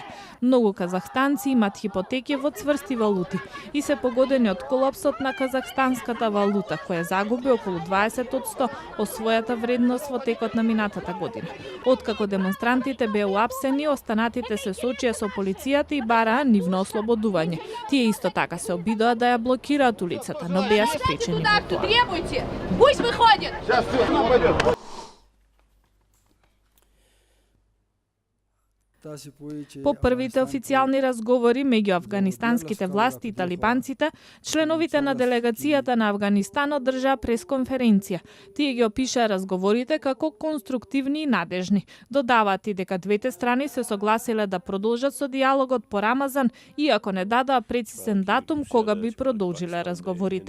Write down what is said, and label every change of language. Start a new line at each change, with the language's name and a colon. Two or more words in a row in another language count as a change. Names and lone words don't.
Macedonian: Многу казахстанци имат хипотеки во цврсти валути и се погодени од колапсот на казахстанската валута, која загуби околу 20% од својата вредност во текот на минатата година. Откако демонстрантите беа уапсени, останатите се соочија со полицијата и бараа нивно ослободување. Тие исто така се обидоа да ја блокираат улицата, но беа спречени во тоа.
Russian: Пусть выходит! Сейчас все, пойдет.
Macedonian: По првите официјални разговори меѓу афганистанските власти и талибанците, членовите на делегацијата на Авганистан одржаа пресконференција. Тие ги опишаа разговорите како конструктивни и надежни. Додаваат и дека двете страни се согласиле да продолжат со диалогот по Рамазан, иако не дадоа прецизен датум кога би продолжиле разговорите.